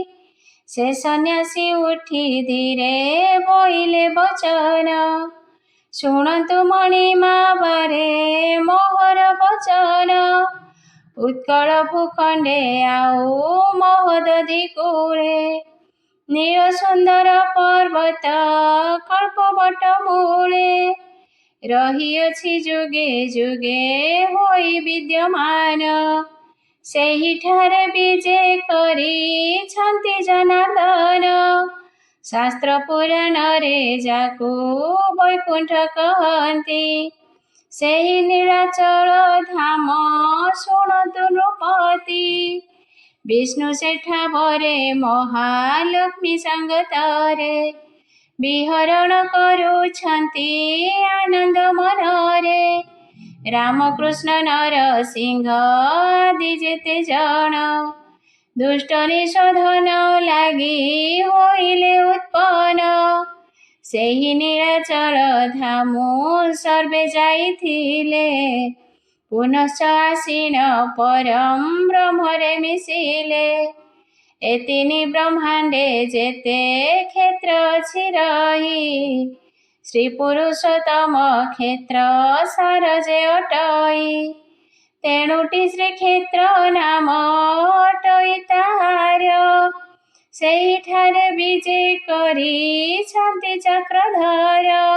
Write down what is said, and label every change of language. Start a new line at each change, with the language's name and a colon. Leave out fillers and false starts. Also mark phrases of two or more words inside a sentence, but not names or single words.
Odia: ସେ ସନ୍ୟାସୀ ଉଠି ଧୀରେ ବୋଇଲେ ବଚନ ଶୁଣନ୍ତୁ ମଣିମା ବାରେ ମୋହର ବଚନ। ଉତ୍କଳ ଭୂଖଣ୍ଡେ ଆଉ ମହୋଦଧି କୂଳେ ନୀଳ ସୁନ୍ଦର ପର୍ବତ କଳ୍ପବଟ ମୂଳେ ରହିଅଛି ଯୁଗେ ଯୁଗେ ହୋଇ ବିଦ୍ୟମାନ। ସେହିଠାରେ ବିଜେ କରିଛନ୍ତି ଜନାର୍ଦ୍ଦନ ଶାସ୍ତ୍ର ପୁରାଣ ରେ ଯାକୁ ବୈକୁଣ୍ଠ କହନ୍ତି। ସେହି ନୀଳାଚଳ ଧାମ ଶୁଣତୁ ନୃପତି ବିଷ୍ଣୁ ସେଠା ବରେ ମହାଲକ୍ଷ୍ମୀ ସଙ୍ଗତରେ ବିହରଣ କରୁଛନ୍ତି ଆନନ୍ଦ ମନରେ। ରାମକୃଷ୍ଣ ନରସିଂହ ଆଦି ଯେତେ ଜନ ଦୁଷ୍ଟ ନିଶୋଧନ ଲାଗି ହୋଇଲେ ଉତ୍ପନ୍ନ। ସେହି ନୀଳାଚଳ ଧାମୁ ସର୍ବେ ଯାଇଥିଲେ ପୁନଶ୍ଚ ଆସୀନ ପରମ ବ୍ରହ୍ମରେ ମିଶିଲେ। ଏତିନି ବ୍ରହ୍ମାଣ୍ଡେ ଯେତେ କ୍ଷେତ୍ର ଅଛି ରହି ଶ୍ରୀ ପୁରୁଷୋତ୍ତମ କ୍ଷେତ୍ର ସାର ଯେ ଅଟଇ। ତେଣୁଟି ଶ୍ରୀକ୍ଷେତ୍ର ନାମ ଅଟଇ ତାହାର ସେଇଠାରେ ବିଜେ କରିଛନ୍ତି ଚକ୍ରଧର।